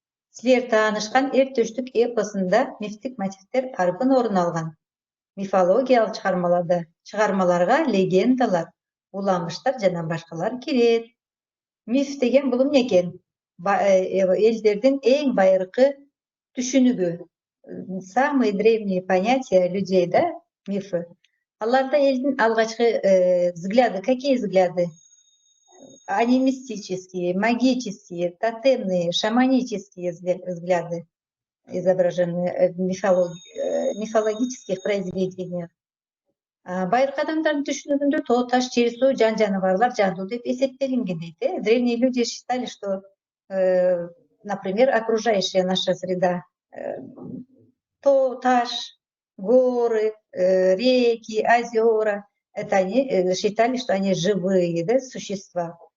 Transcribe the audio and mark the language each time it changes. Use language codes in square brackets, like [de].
[ky] Силер таанышкан эр төштүк эпосунда мифтик мотивдер арбын орун алган. Мифологиялык чыгармаларга легендалар, уламыштар жана башкалар кирет. Миф деген бул эмне экен? Элдердин эң байыркы түшүнүгү. [ru] Самые древние понятия людей, мифы. [ky] Аларда элдин алгачкы [ru] взгляды, какие взгляды? Анимистические, магические, тотемные, шаманические взгляды изображены в мифологических произведениях. [ky] Байыркы адамдардын түшүнүгүндө тоо, таш, жер, суу, жан-жаныбарлар жандуу деп эсептелинген дейт. [ru] Древние люди считали, что, например, окружающая наша среда, [ky] тоо, таш, [ru] горы, реки, озера, это они считали, что они живые, существа.